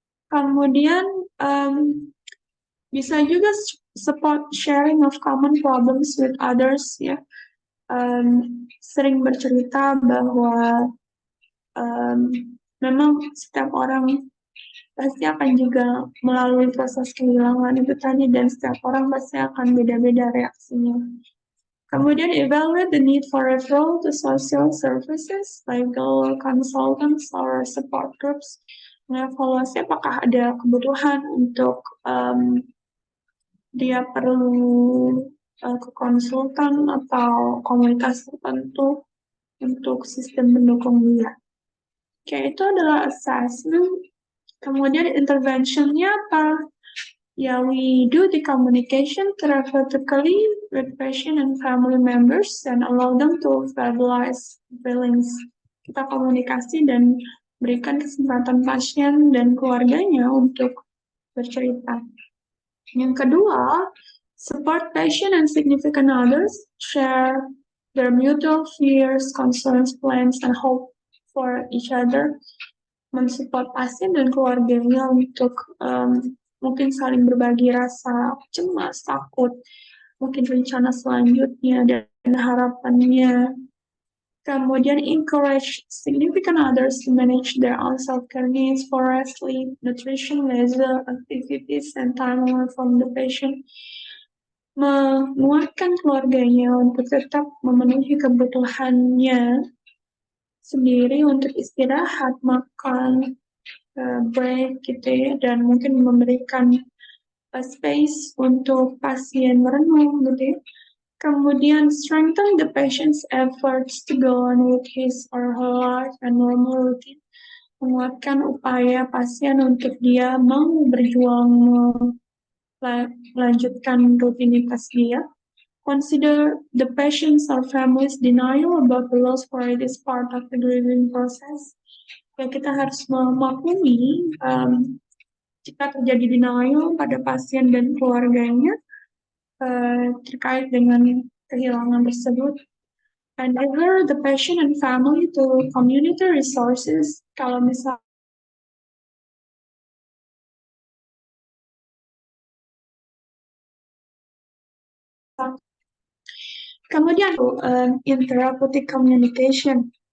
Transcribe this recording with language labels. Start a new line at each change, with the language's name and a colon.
Indonesian: Kemudian bisa juga
English: support sharing of common problems with others, ya.
Indonesian: Sering bercerita bahwa memang setiap orang pasti akan juga melalui proses kehilangan itu tadi, dan setiap orang pasti akan beda-beda reaksinya.
English: Kemudian evaluate the need for referral to social services, legal consultants, or support groups.
Indonesian: Mengevaluasi apakah ada kebutuhan untuk dia perlu ke konsultan atau komunitas tertentu untuk sistem mendukung dia. Oke, itu adalah assessment. Kemudian interventionnya apa?
English: Ya, we do the communication therapeutically with patient and family members and allow them to verbalize feelings.
Indonesian: Kita komunikasi dan berikan kesempatan pasien dan keluarganya untuk bercerita. Yang kedua,
English: support patient and significant others, share their mutual fears, concerns, plans, and hope for each other.
Indonesian: Mensupport pasien dan keluarganya untuk mungkin saling berbagi rasa cemas, takut, mungkin rencana selanjutnya dan harapannya.
English: Kemudian encourage significant others to manage their own self-care needs for rest, sleep, nutrition, leisure activities, and time away from the patient.
Indonesian: Menguatkan keluarganya untuk tetap memenuhi kebutuhannya sendiri untuk istirahat, makan, break gitu ya, dan mungkin memberikan space untuk pasien merenung gitu ya.
English: Kemudian strengthen the patient's efforts to go on with his or her life and normal routine.
Indonesian: Menguatkan upaya pasien untuk dia mau berjuang melanjutkan rutinitas dia.
English: Consider the patient's or family's denial about the loss, for it is part of the grieving process.
Indonesian: Ya, kita harus memaklumi jika terjadi denial pada pasien dan keluarganya terkait dengan kehilangan tersebut.
English: And refer the patient and family to community resources.
Indonesian: Kalau misalnya kemudian
English: in therapeutic communication.